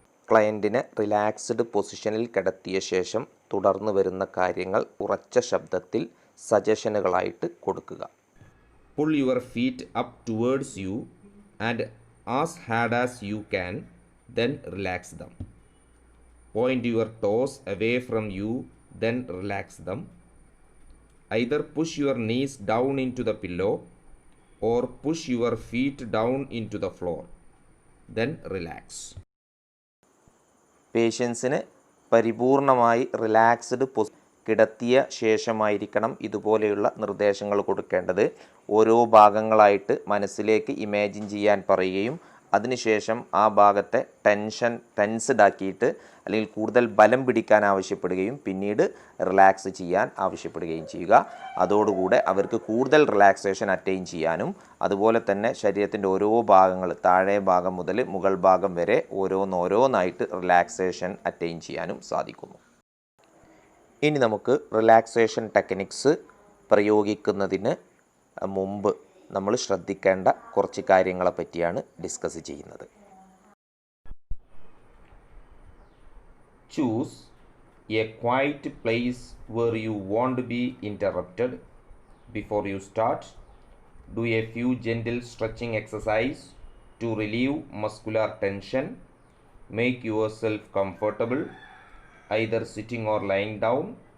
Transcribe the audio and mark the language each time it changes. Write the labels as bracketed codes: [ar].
[ml] ക്ലയൻറ്റിനെ relaxed പൊസിഷനിൽ കിടത്തിയ ശേഷം തുടർന്ന് വരുന്ന കാര്യങ്ങൾ ഉറച്ച ശബ്ദത്തിൽ സജഷനുകളായിട്ട് കൊടുക്കുക. [en] Pull your feet up towards you and as hard as you can, then relax them. Point your toes away from you, then relax them. Either push your knees down into the pillow or push your feet down into the floor. Then relax. [ml] പേഷ്യൻസിന് പരിപൂർണമായി relaxed കിടത്തിയ ശേഷമായിരിക്കണം ഇതുപോലെയുള്ള നിർദ്ദേശങ്ങൾ കൊടുക്കേണ്ടത്. ഓരോ ഭാഗങ്ങളായിട്ട് മനസ്സിലേക്ക് imagine ചെയ്യാൻ പറയുകയും അതിനുശേഷം ആ ഭാഗത്തെ ടെൻസ്ഡ് ആക്കിയിട്ട് അല്ലെങ്കിൽ കൂടുതൽ ബലം പിടിക്കാൻ ആവശ്യപ്പെടുകയും പിന്നീട് റിലാക്സ് ചെയ്യാൻ ആവശ്യപ്പെടുകയും ചെയ്യുക. അതോടുകൂടെ അവർക്ക് കൂടുതൽ റിലാക്സേഷൻ അറ്റൈൻ ചെയ്യാനും അതുപോലെ തന്നെ ശരീരത്തിൻ്റെ ഓരോ ഭാഗങ്ങൾ താഴെ ഭാഗം മുതൽ മുകൾ ഭാഗം വരെ ഓരോന്നായിട്ട് റിലാക്സേഷൻ അറ്റൈൻ ചെയ്യാനും സാധിക്കുന്നു. ഇനി നമുക്ക് റിലാക്സേഷൻ ടെക്നിക്സ് പ്രയോഗിക്കുന്നതിന് മുമ്പ് നമ്മൾ ശ്രദ്ധിക്കേണ്ട കുറച്ച് കാര്യങ്ങളെ പറ്റിയാണ് ഡിസ്കസ് ചെയ്യുന്നത്. [en] Choose a quiet place where you won't be interrupted. Before you start, do a few gentle stretching exercise to relieve muscular tension. Make yourself comfortable, either sitting or lying down.